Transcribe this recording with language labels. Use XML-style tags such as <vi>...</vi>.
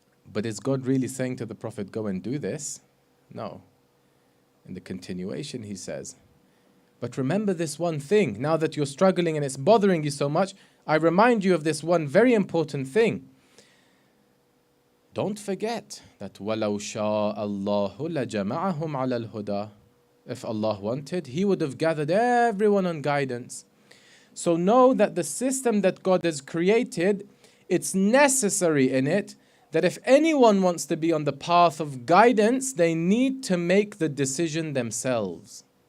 <en>But is God really saying to the Prophet, go and do this? No. In the continuation, he says, but remember this one thing. Now that you're struggling and it's bothering you so much, I remind you of this one very important thing, don't forget that</en> <ar>وَلَوْ شَاءَ اللَّهُ لَجَمَعَهُمْ عَلَى الْهُدَى.</ar> <en>If Allah wanted, He would have gathered everyone on guidance. So know that the system that God has created, it's necessary in it that if anyone wants to be on the path of guidance, they need to make the decision themselves.</en>